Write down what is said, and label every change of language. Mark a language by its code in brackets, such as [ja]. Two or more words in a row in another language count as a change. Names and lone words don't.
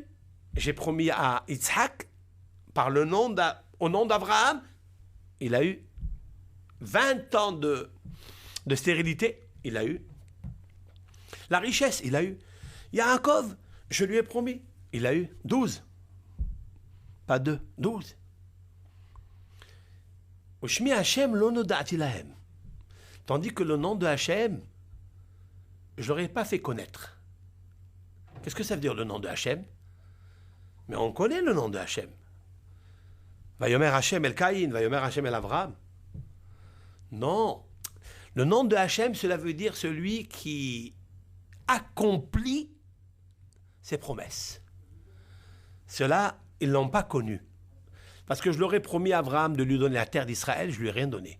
[fr] J'ai promis à Yitzhak, au nom d'Abraham, il a eu 20 ans de stérilité, il a eu. La richesse, il a eu. Yaakov, je lui ai promis, il a eu 12. Pas 2, 12. [he] ושמי השם לא נודעתי להם. [fr] Tandis que le nom de Hashem, je ne l'aurais pas fait connaître. Qu'est-ce que ça veut dire le nom de Hashem? Mais on connaît le nom de Hashem. [he] ויאמר השם אל קין ויאמר השם אל אברהם. [fr] Non. Le nom de Hashem, cela veut dire celui qui accomplit ses promesses. Cela, ils ne l'ont pas connu. Parce que je leur ai promis à Abraham de lui donner la terre d'Israël, je ne lui ai rien donné.